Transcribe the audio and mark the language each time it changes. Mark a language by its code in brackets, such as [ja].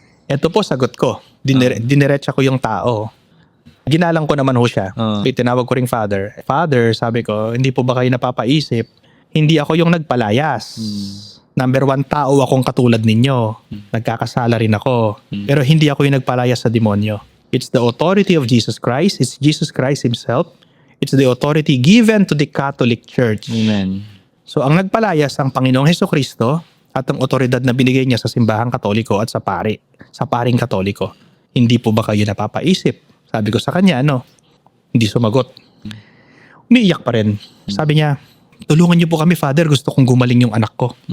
[tl] Ito po, sagot ko. Diniretsa ko yung tao. Ginalang ko naman ho siya. Tinawag ko ring Father. Father, sabi ko, hindi po ba kayo napapaisip? Hindi ako yung nagpalayas. Number 1, tao akong katulad ninyo. Nagkakasala rin ako. Pero hindi ako yung nagpalayas sa demonyo. [en] It's the authority of Jesus Christ. It's Jesus Christ Himself. It's the authority given to the Catholic Church. Amen. [tl] So, ang nagpalayas ang Panginoong Hesukristo at ang otoridad na binigay niya sa simbahang katoliko at sa paring katoliko. Hindi po ba kayo napapaisip? Sabi ko sa kanya, hindi sumagot. Umiiyak pa rin. Sabi niya, tulungan niyo po kami, Father, gusto kong gumaling yung anak ko.